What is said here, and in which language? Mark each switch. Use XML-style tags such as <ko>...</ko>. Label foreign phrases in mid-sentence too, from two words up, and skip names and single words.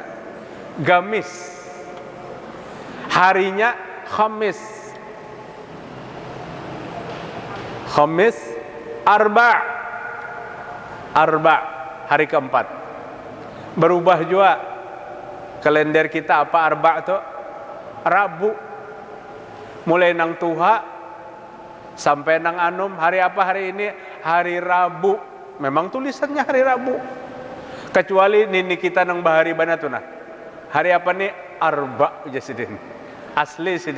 <id>Gamis. Harinya Khamis.</id> <ar>Khamis, Arba'.</ar> <id>Arba', hari keempat. Berubah juga kalender kita apa Arba' itu? Rabu.</id> <bjn>Mulai nang Tuha sampai nang Anum, hari apa hari ini?</bjn> <id>Hari Rabu. Memang tulisannya hari Rabu. Kecuali nini kita nang bahari banatuna.</id> <bjn>Hari apa nih? Arba' aja sidin. Asli sidin.</bjn>